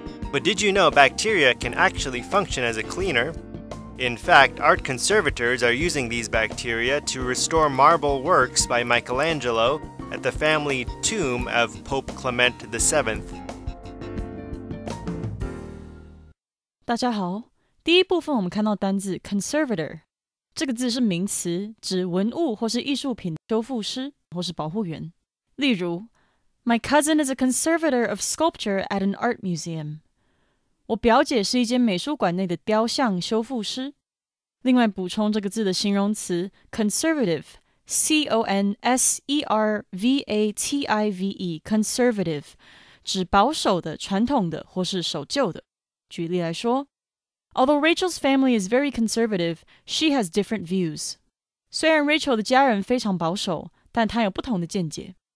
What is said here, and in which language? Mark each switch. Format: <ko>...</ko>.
<en>But did you know bacteria can actually function as a cleaner? In fact, art conservators are using these bacteria to restore marble works by Michelangelo at the family tomb of Pope Clement VII.</en> <zh>大家好。第一部分我们看到单字 conservator， 这个字是名词，指文物或是艺术品修复师或是保护员。例如</zh> <en>My cousin is a conservator of sculpture at an art museum.</en> <zh>我表姐是一间美术馆内的雕像修复师。另外补充这个字的形容词 conservative, C-O-N-S-E-R-V-A-T-I-V-E, conservative, 指保守的、传统的或是守旧的。举例来说</zh> <en>Although Rachel's family is very conservative, she has different views.</en> <zh>虽然 Rachel 的家人非常保守，但她有不同的见解。</zh>